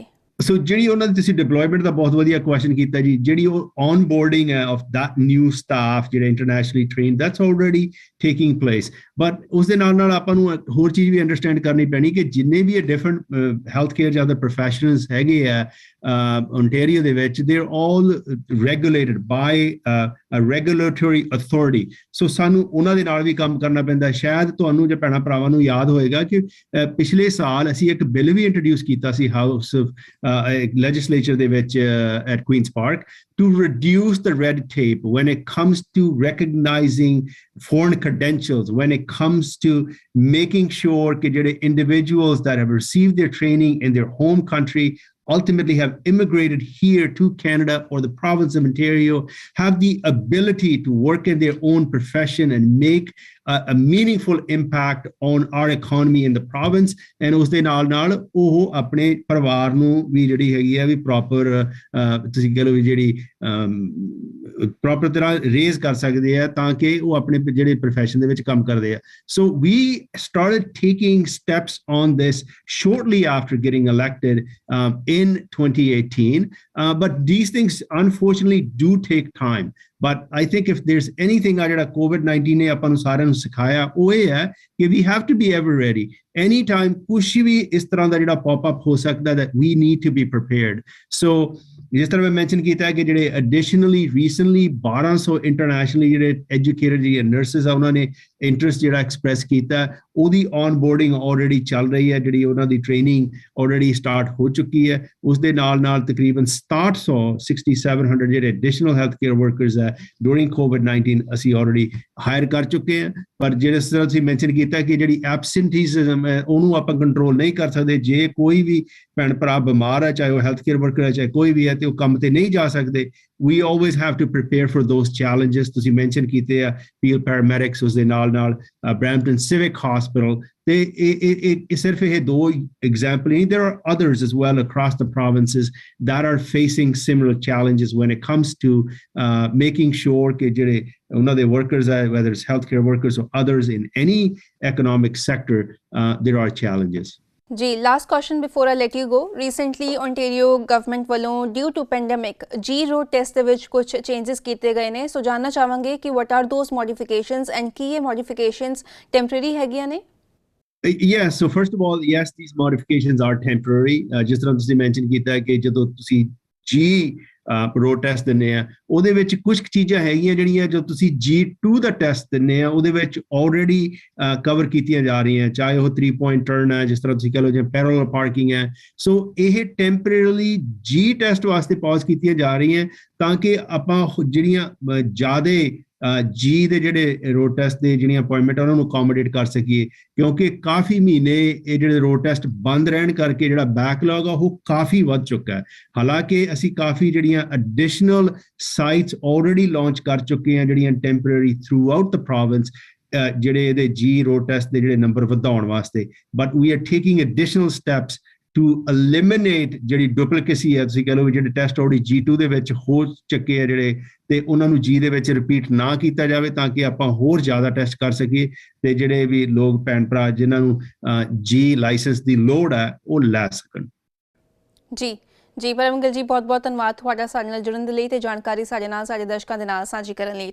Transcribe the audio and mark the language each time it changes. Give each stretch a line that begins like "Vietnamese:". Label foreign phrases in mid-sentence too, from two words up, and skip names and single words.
Punjabi: ਸੋ ਜਿਹੜੀ ਉਹਨਾਂ ਦੀ ਤੁਸੀਂ ਡਿਪਲੋਇਮੈਂਟ ਦਾ ਬਹੁਤ ਵਧੀਆ ਕੁਐਸਚਨ ਕੀਤਾ ਜੀ। ਜਿਹੜੀ ਉਹ
English: ਔਨਬੋਰਡਿੰਗ ਹੈ of that new staff ਜਿਹੜੇ internationally trained, that's already taking place.
Punjabi: ਬਟ ਉਸ ਦੇ ਨਾਲ ਨਾਲ ਆਪਾਂ ਨੂੰ ਹੋਰ ਚੀਜ਼ ਵੀ ਅੰਡਰਸਟੈਂਡ ਕਰਨੀ ਪੈਣੀ ਕਿ ਜਿੰਨੇ ਵੀ ਇਹ
English: different health care
Punjabi: ਜਾਂ
English: other professionals
Punjabi: ਹੈਗੇ ਆ Ontario ਦੇ ਵਿੱਚ,
English: they're all regulated by a regulatory authority.
Punjabi: ਸੋ ਸਾਨੂੰ ਉਹਨਾਂ ਦੇ ਨਾਲ ਵੀ ਕੰਮ ਕਰਨਾ ਪੈਂਦਾ। ਸ਼ਾਇਦ ਤੁਹਾਨੂੰ ਜੇ ਭੈਣਾਂ ਭਰਾਵਾਂ ਨੂੰ ਯਾਦ ਹੋਏਗਾ ਕਿ ਪਿਛਲੇ ਸਾਲ ਅਸੀਂ ਇੱਕ ਬਿੱਲ ਵੀ ਇੰਟਰੋਡਿਊਸ ਕੀਤਾ ਸੀ
English: house legislature
Punjabi: ਦੇ
English: ਵਿੱਚ at Queen's Park to reduce the red tape when it comes to recognizing foreign credentials, when it comes to making sure that ਜਿਹੜੇ individuals that have received their training in their home country ultimately have immigrated here to Canada or the province of Ontario have the ability to work in their own profession and make a meaningful impact on our economy in the province.
Punjabi: And ਉਸ ਦੇ ਨਾਲ ਨਾਲ ਉਹ ਆਪਣੇ ਪਰਿਵਾਰ ਨੂੰ ਵੀ ਜਿਹੜੀ ਹੈਗੀ ਆ ਵੀ ਪ੍ਰੋਪਰ ਤੁਸੀਂ ਕਹ ਲਓ ਵੀ ਜਿਹੜੀ ਪ੍ਰੋਪਰ ਤਰ੍ਹਾਂ ਰੇਜ਼ ਕਰ ਸਕਦੇ ਆ ਤਾਂ ਕਿ ਉਹ ਆਪਣੇ ਜਿਹੜੇ ਪ੍ਰੋਫੈਸ਼ਨ ਦੇ ਵਿੱਚ ਕੰਮ ਕਰਦੇ ਆ।
English: So we started taking steps on this shortly after getting elected in 2018. But these things unfortunately do take time. But I think if there's anything
Punjabi: ਜਿਹੜਾ COVID-19 ਨੇ ਆਪਾਂ ਨੂੰ ਸਾਰਿਆਂ ਨੂੰ ਸਿਖਾਇਆ ਉਹ ਇਹ ਹੈ ਕਿ
English: we have to be ever ready.
Punjabi: Anytime ਕੁਛ ਵੀ ਇਸ ਤਰ੍ਹਾਂ ਦਾ ਜਿਹੜਾ
English: pop up
Punjabi: ਹੋ ਸਕਦਾ
English: that we need to be prepared.
Punjabi: So ਜਿਸ ਤਰ੍ਹਾਂ ਮੈਂ ਮੈਂਸ਼ਨ ਕੀਤਾ ਹੈ ਕਿ ਜਿਹੜੇ
English: additionally recently 1200 internationally
Punjabi: ਜਿਹੜੇ ਐਜੂਕੇਟਡ ਜਿਹੜੇ ਨਰਸਿਸ ਆ ਉਹਨਾਂ ਨੇ ਇੰਟਰਸਟ ਜਿਹੜਾ ਐਕਸਪ੍ਰੈਸ ਕੀਤਾ, ਉਹਦੀ
English: onboarding already
Punjabi: ਚੱਲ ਰਹੀ ਹੈ। ਜਿਹੜੀ ਉਹਨਾਂ ਦੀ
English: training already start
Punjabi: ਹੋ ਚੁੱਕੀ ਹੈ। ਉਸ ਦੇ ਨਾਲ ਨਾਲ ਤਕਰੀਬਨ 6700 ਜਿਹੜੇ
English: additional health care workers
Punjabi: ਹੈ
English: during COVID-19
Punjabi: ਅਸੀਂ
English: already hire
Punjabi: ਕਰ ਚੁੱਕੇ ਹਾਂ। ਪਰ ਜਿਹੜੇ ਤਰ੍ਹਾਂ ਤੁਸੀਂ ਮੈਂਸ਼ਨ ਕੀਤਾ ਕਿ ਜਿਹੜੀ ਐਬਸੈਂਟੀਜ਼ਮ ਹੈ ਉਹਨੂੰ ਆਪਾਂ ਕੰਟਰੋਲ ਨਹੀਂ ਕਰ ਸਕਦੇ। ਜੇ ਕੋਈ ਵੀ ਭੈਣ ਭਰਾ ਬਿਮਾਰ ਹੈ, ਚਾਹੇ ਉਹ
English: health care worker
Punjabi: ਹੈ, ਚਾਹੇ ਕੋਈ ਵੀ ਹੈ, ਤੇ ਉਹ ਕੰਮ ਤੇ ਨਹੀਂ ਜਾ ਸਕਦੇ,
English: we always have to prepare for those challenges.
Punjabi: ਤੁਸੀਂ ਮੈਂਸ਼ਨ ਕੀਤੇ ਆ
English: field paramedics,
Punjabi: ਉਸ ਦੇ ਨਾਲ ਨਾਲ Brampton Civic Hospital, ਤੇ ਇਹ ਸਿਰਫ ਇਹ ਦੋ ਐਗਜ਼ਾਮਪਲ ਨਹੀਂ,
English: there are others as well across the provinces that are facing similar challenges when it comes to making sure
Punjabi: ਕਿ ਜਿਹੜੇ ਉਹਨਾਂ ਦੇ
English: workers are, whether it's healthcare workers or others in any economic sector, there are challenges. ਜੀ, last question before I let you go. recently Ontario government
Punjabi: ਵੱਲੋਂ
English: due to pandemic G road test
Punjabi: ਦੇ ਵਿੱਚ ਕੁਝ ਚੇਂਜਸ ਕੀਤੇ ਗਏ ਨੇ। ਸੋ ਜਾਣਨਾ ਚਾਹਾਂਗੇ ਕਿ
English: what are those modifications and
Punjabi: ਕੀ ਇਹ
English: modifications temporary
Punjabi: ਹੈਗੀਆਂ ਨੇ?
English: Yes, so first of all, yes, these modifications are temporary.
Punjabi: ਜਿਸ ਤਰ੍ਹਾਂ ਤੁਸੀਂ ਮੈਂਸ਼ਨ ਕੀਤਾ ਹੈ ਕਿ ਜਦੋਂ ਤੁਸੀਂ
English: G road test
Punjabi: ਦਿੰਦੇ ਆ ਉਹਦੇ ਵਿੱਚ ਕੁਝ ਚੀਜ਼ਾਂ ਹੈਗੀਆਂ ਜਿਹੜੀਆਂ ਜੋ ਤੁਸੀਂ G2 ਦਾ ਟੈਸਟ ਦਿੰਦੇ ਆ ਉਹਦੇ ਵਿੱਚ
English: already cover
Punjabi: ਕੀਤੀਆਂ ਜਾ ਰਹੀਆਂ, ਚਾਹੇ ਉਹ
English: 3 point turn
Punjabi: ਹੈ, ਜਿਸ ਤਰ੍ਹਾਂ ਤੁਸੀਂ ਕਹ ਲਓ ਜੇ
English: parallel parking
Punjabi: ਹੈ। ਸੋ ਇਹ
English: temporarily G test
Punjabi: ਵਾਸਤੇ ਪੌਜ਼ ਕੀਤੀਆਂ ਜਾ ਰਹੀਆਂ ਤਾਂ ਕਿ ਆਪਾਂ ਜਿਹੜੀਆਂ ਜ਼ਿਆਦੇ ਜੀ ਦੇ ਜਿਹੜੇ
English: road test
Punjabi: ਦੇ ਜਿਹੜੀਆਂ ਅਪਾਇੰਟਮੈਂਟ ਉਹਨਾਂ ਨੂੰ ਅਕੋਮੋਡੇਟ ਕਰ ਸਕੀਏ, ਕਿਉਂਕਿ ਕਾਫੀ ਮਹੀਨੇ ਇਹ ਜਿਹੜੇ
English: road test
Punjabi: ਬੰਦ ਰਹਿਣ ਕਰਕੇ ਜਿਹੜਾ ਬੈਕਲੌਗ ਆ ਉਹ ਕਾਫੀ ਵੱਧ ਚੁੱਕਾ ਹੈ। ਹਾਲਾਂਕਿ ਅਸੀਂ ਕਾਫੀ ਜਿਹੜੀਆਂ
English: additional sites already launch
Punjabi: ਕਰ ਚੁੱਕੇ ਹਾਂ ਜਿਹੜੀਆਂ
English: temporary throughout the province,
Punjabi: ਜਿਹੜੇ ਇਹਦੇ
English: G road test
Punjabi: ਦੇ ਜਿਹੜੇ ਨੰਬਰ ਵਧਾਉਣ ਵਾਸਤੇ।
English: but we are taking additional steps to eliminate
Punjabi: ਜਿਹੜੀ ਡੁਪਲੀਕੇਸੀ ਹੈ, ਤੁਸੀਂ ਕਹ ਲਓ ਜਿਹੜੇ
English: test already G2
Punjabi: ਦੇ ਵਿੱਚ ਹੋ ਚੁੱਕੇ ਆ ਜਿਹੜੇ, ਤੇ ਉਹਨਾਂ ਨੂੰ ਜੀ ਦੇ ਵਿੱਚ ਰਿਪੀਟ ਨਾ ਕੀਤਾ ਜਾਵੇ ਤਾਂ ਕਿ ਆਪਾਂ ਹੋਰ ਜ਼ਿਆਦਾ ਟੈਸਟ ਕਰ ਸਕੀਏ ਤੇ ਜਿਹੜੇ ਵੀ ਲੋਕ ਭੈਣ ਭਰਾ ਜਿਨ੍ਹਾਂ ਨੂੰ
English: G license
Punjabi: ਦੀ ਲੋੜ ਹੈ ਉਹ ਲੈ ਸਕਣ। ਜੀ ਜੀ, ਪਰਮਗਲ ਜੀ, ਬਹੁਤ ਬਹੁਤ ਧੰਨਵਾਦ ਤੁਹਾਡਾ ਸਾਡੇ ਨਾਲ ਜੁੜਨ ਦੇ ਲਈ ਤੇ ਜਾਣਕਾਰੀ ਸਾਡੇ ਨਾਲ ਸਾਡੇ ਦਰਸ਼ਕਾਂ ਦੇ ਨਾਲ ਸਾਂਝੀ ਕਰਨ ਲਈ।